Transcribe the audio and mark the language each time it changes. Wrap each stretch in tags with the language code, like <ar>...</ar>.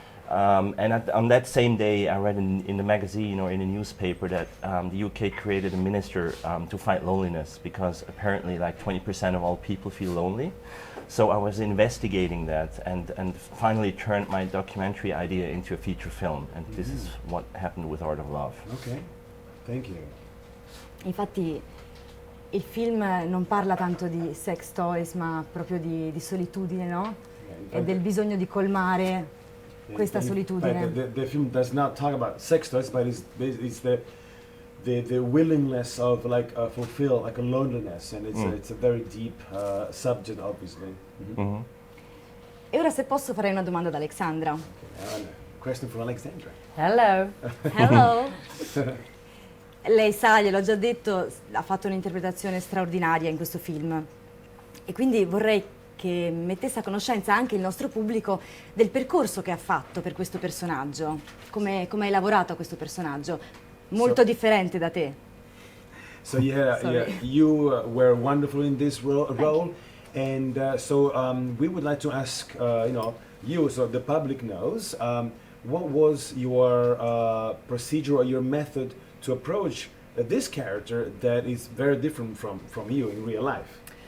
<en>And on that same day I read in the magazine or in the newspaper that the UK created a minister to fight loneliness, because apparently like 20% of all people feel lonely. So I was investigating that and finally turned my documentary idea into a feature film, and this is what happened with Art of Love. Okay, thank you.</en> <it>Infatti il film non parla tanto di sex toys, ma proprio di solitudine, no? E del bisogno di colmare questa solitudine.</it> <en>The film does not talk about sex toys, but it's the willingness of fulfill like a loneliness, and it's a very deep subject, obviously. Mhm.</en> <it>E ora se posso farei una domanda ad Alexandra.</it> <en>Okay, question from Alexandra. Hello. Hello!</en> <it>Lei sa, gliel'ho già detto, ha fatto un'interpretazione straordinaria in questo film. E quindi vorrei che mettesse a conoscenza anche il nostro pubblico del percorso che ha fatto per questo personaggio. Come hai lavorato a questo personaggio? Molto differente da te.</it> <en>So you were wonderful in this role, and we would like to ask you, so the public knows, what was your procedure or your method to approach this character that is very different from you in real life?</en>